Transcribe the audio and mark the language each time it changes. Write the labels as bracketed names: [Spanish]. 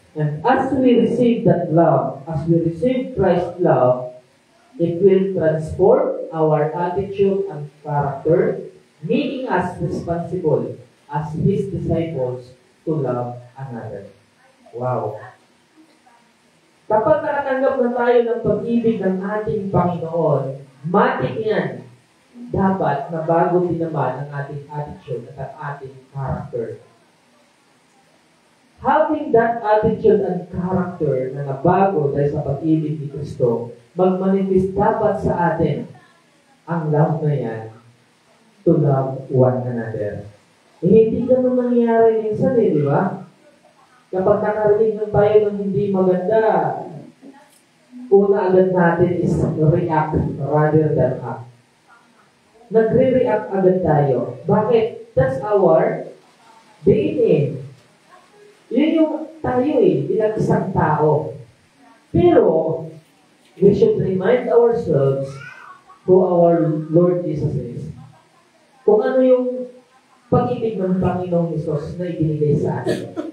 [English] And as we receive that love, as we receive Christ's love, it will transform our attitude and character, making us responsible as His disciples to love another. Wow! [Filipino] Kapag nakatanggap na tayo ng pag-ibig ng ating Panginoon, matik yan. Dapat na bago din naman ang ating attitude at ang ating character. [English] Having that attitude and character [Filipino] na nabago dahil sa pag-ibig ni Kristo, magmanifest dapat sa atin ang love na yan [English] to love one another. [Filipino] Hindi ganun nangyayari minsan di ba? Kapag nakarinig na tayo ng hindi maganda, una agad natin is [English] react rather than act. [Filipino] Nagre-react agad tayo. Bakit? [English] That's our DNA. [Filipino] Yun yung tayo bilang isang tao. [English] Pero, we should remind ourselves who our Lord Jesus is. [Filipino] Kung ano yung pag-ibig ng Panginoong Hesus na ibinigay sa atin.